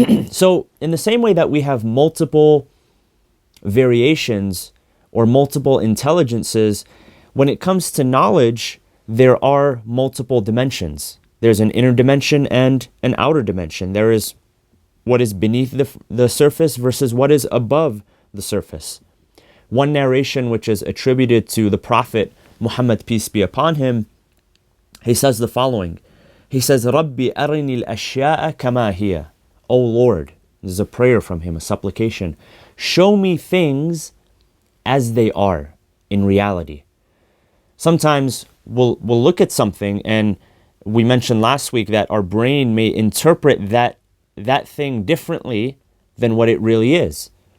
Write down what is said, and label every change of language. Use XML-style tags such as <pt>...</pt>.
<en>So in the same way that we have multiple variations or multiple intelligences, when it comes to knowledge, there are multiple dimensions. There's an inner dimension and an outer dimension. There is what is beneath the surface versus what is above the surface. One narration which is attributed to the Prophet Muhammad, peace be upon him, he says the following. He says,</en> <ar>رَبِّ أَرِنِي الْأَشْيَاءَ كَمَا هِيَ.</ar> <en>O Lord, this is a prayer from him, a supplication. Show me things as they are in reality. Sometimes we'll look at something, and we mentioned last week that our brain may interpret that thing differently than what it really is.</en>